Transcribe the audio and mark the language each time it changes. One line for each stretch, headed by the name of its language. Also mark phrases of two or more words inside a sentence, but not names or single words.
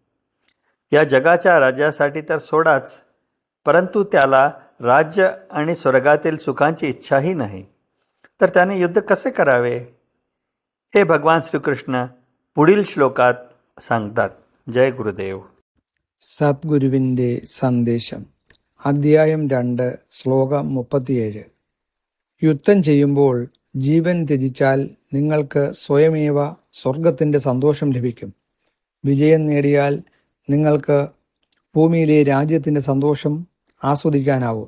Marathi: या जगाच्या राज्यासाठी तर सोडाच, परंतु त्याला राज्य आणि स्वर्गातील सुखांची इच्छाही नाही, तर त्याने युद्ध कसे करावे हे भगवान श्रीकृष्ण पुढील श्लोकात सांगतात। जय गुरुदेव।
Malayalam: സദ്ഗുരുവിൻ്റെ സന്ദേശം അധ്യായം 2 ശ്ലോകം 37. യുദ്ധം ചെയ്യുമ്പോൾ ജീവൻ ത്യജിച്ചാൽ നിങ്ങൾക്ക് സ്വയമേവ സ്വർഗത്തിൻ്റെ സന്തോഷം ലഭിക്കും. വിജയം നേടിയാൽ നിങ്ങൾക്ക് ഭൂമിയിലെ രാജ്യത്തിൻ്റെ സന്തോഷം ആസ്വദിക്കാനാവും.